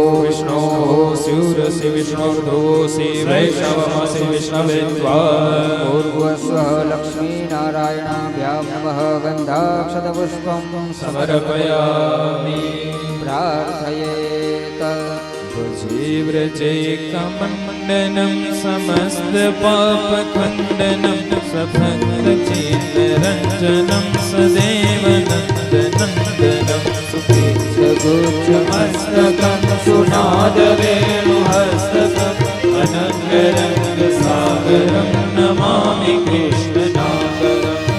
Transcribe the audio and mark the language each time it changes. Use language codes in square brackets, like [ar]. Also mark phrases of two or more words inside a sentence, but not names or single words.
[sa] વિષ્ણોઃ સ્યુરસि વિષ્ણોર્ધ્રુવોऽસि વૈષ્ણવમસि વિષ્ણવે ત્વા. ભૂર્ભુવસ્સુઃ લક્ષ્મીનારાયણાભ્યાં નમઃ. ગંધાક્ષત પુષ્પં સમર્પયામિ. પ્રાર્થયેત. व्रजैकमण्डनं समस्तपापखण्डनं सभक्तचित्तरञ्जनं सदेवनन्दनन्दनं सुखेशगोचमस्तकं सुनादवेणुहस्तकम् अनङ्गरङ्गसागरं नमामि कृष्णनागरम्.